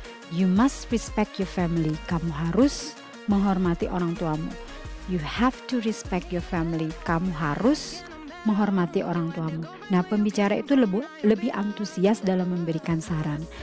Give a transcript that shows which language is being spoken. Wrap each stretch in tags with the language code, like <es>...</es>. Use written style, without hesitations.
<en>You must respect your family.</en> <id>Kamu harus menghormati orang tuamu.</id> <en>You have to respect your family.</en> <id>Kamu harus menghormati orang tuamu. Nah, pembicara itu lebih antusias dalam memberikan saran.</id>